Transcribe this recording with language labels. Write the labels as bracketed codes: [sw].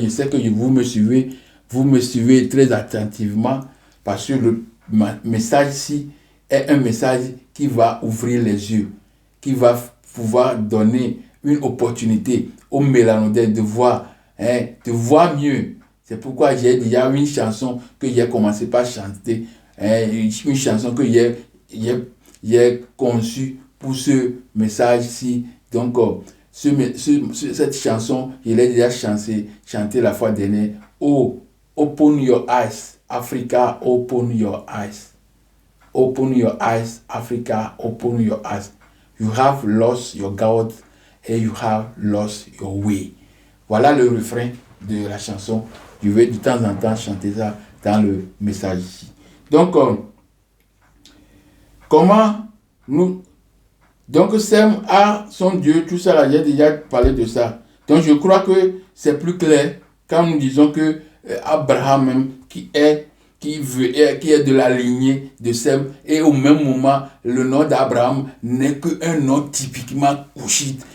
[fr] Je sais que vous me suivez très attentivement parce que le message ici est un message qui va ouvrir les yeux, qui va pouvoir donner une opportunité aux mélanodèles de voir mieux. C'est pourquoi j'ai déjà une chanson que j'ai commencé par chanter, une chanson que j'ai conçue pour ce message-ci. Donc, cette chanson, je l'ai déjà chanté la fois dernière. [en] Oh, open your eyes, Africa, open your eyes. Open your eyes, Africa, open your eyes. You have lost your God and you have lost your way. [fr] Voilà le refrain de la chanson. Je vais de temps en temps chanter ça dans le message ici. Donc, comment nous... Donc, Sem a son Dieu, tout ça, là, j'ai déjà parlé de ça. Donc, je crois que c'est plus clair quand nous disons que Abraham, même, qui est de la lignée de Sem, et au même moment, le nom d'Abraham n'est qu'un nom typiquement couchite.